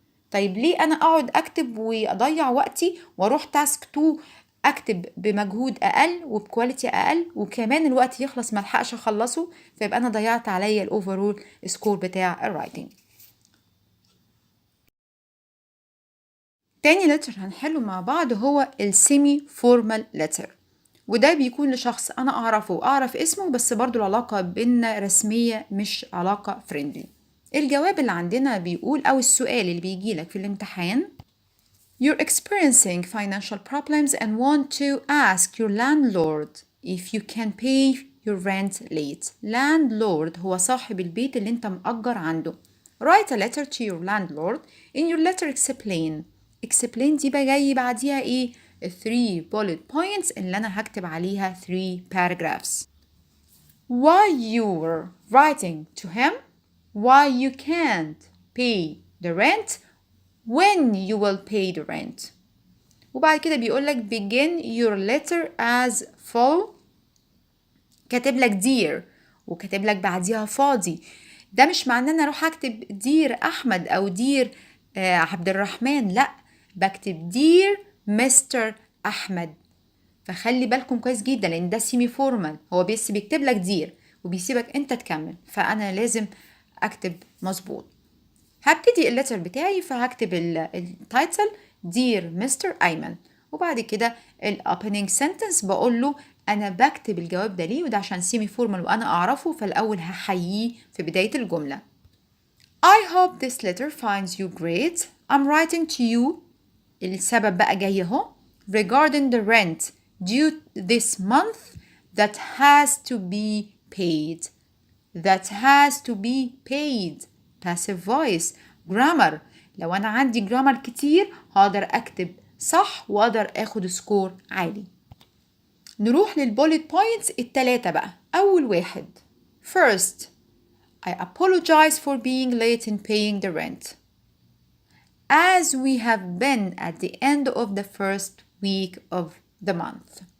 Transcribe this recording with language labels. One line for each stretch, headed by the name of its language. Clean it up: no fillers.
Arabic: طيب ليه انا اقعد اكتب واضيع وقتي واروح تاسك 2 اكتب بمجهود اقل وبكواليتي اقل وكمان الوقت يخلص ملحقش اخلصه، فيبقى انا ضيعت عليا الاوفرول سكور بتاع الرايتنج. تاني letter هنحله مع بعض هو السيمي فورمال letter، وده بيكون لشخص أنا أعرفه وأعرف اسمه بس برضو العلاقة بينا رسمية مش علاقة فريندلي. الجواب اللي عندنا بيقول أو السؤال اللي بيجيلك في الامتحان
English: You're experiencing financial problems and want to ask your landlord if you can pay your rent late.
Arabic: Landlord هو صاحب البيت اللي انت مأجر عنده.
English: Write a letter to your landlord. In your letter explain.
Arabic: Explain دي بقى جاي بعديها ايه؟ 3 bullet points اللي انا هكتب عليها 3 paragraphs.
English: Why you were writing to him, why you can't pay the rent, when you will pay the rent.
Arabic: وبعد كده بيقولك
English: begin your letter as follow.
Arabic: كاتب لك dear وكاتب لك بعديها فاضي. ده مش معناه ان انا اروح اكتب dear احمد او dear عبد الرحمن، لا، بكتب dear مستر احمد. فخلي بالكم كويس جدا لان ده سيمي فورمال، هو بس بيكتب لك دير وبيسيبك انت تكمل، فانا لازم اكتب مظبوط. هبتدي اللتر بتاعي فهكتب التايتل دير مستر ايمن، وبعد كده الاوبننج سنتنس بقول له انا بكتب الجواب ده ليه، وده عشان سيمي فورمال وانا اعرفه، فالاول هحييه في بدايه الجمله.
English: I hope this letter finds you great. I'm writing to you.
Arabic: السبب بقى جاي اهو.
English: Regarding the rent due this month that has to be paid. That has to be paid. Passive voice. Grammar.
Arabic: لو أنا عندي grammar كتير هقدر أكتب صح وأقدر أخد سكور عالي. نروح للبوليت بوينتس التلاتة بقى. أول واحد.
English: First, I apologize for being late in paying the rent. As we have been at the end of the first week of the month.